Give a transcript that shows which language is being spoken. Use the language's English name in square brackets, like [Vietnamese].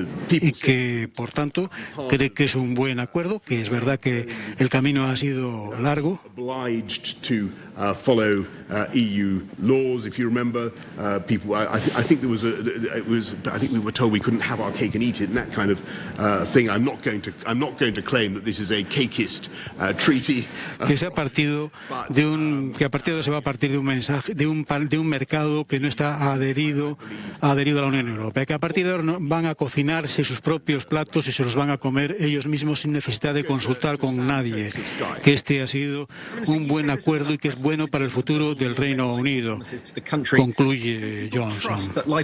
[Spanish] Y que, por tanto, cree que es un buen acuerdo, que es verdad que El camino ha sido largo. [English] Obliged to follow EU laws. If you remember, people, I think there was I think we were told we couldn't have our cake and eat it, and that kind of thing. I'm not going to claim that this is a cakeist treaty. [Spanish] Que se ha partido que a partir de se va a partir de un mensaje de un mercado que no está adherido a la Unión Europea, que a partir de ahora van a cocinarse sus propios platos y se los van a comer ellos mismos sin necesidad de consultar con nadie, que este ha sido un buen acuerdo y que es bueno para el futuro del Reino Unido, concluye Johnson.